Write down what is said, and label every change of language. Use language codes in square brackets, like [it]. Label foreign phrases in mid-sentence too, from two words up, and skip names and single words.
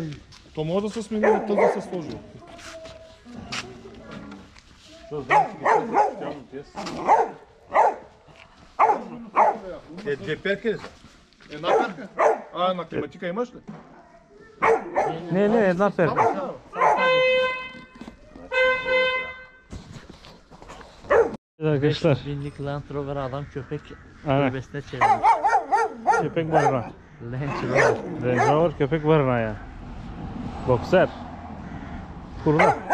[bg] То може да се смени, тъй да се сложи. Две перки ли са? Една перка? А, на климатика имаш ли? Ne една перка. [tr] Arkadaşlar. Binlik Land Rover adam köpek Aynen. kulübesine çevirmiş. Köpek barınağı. Land Rover. Range Rover köpek barınağı yani. Boxer. Burada.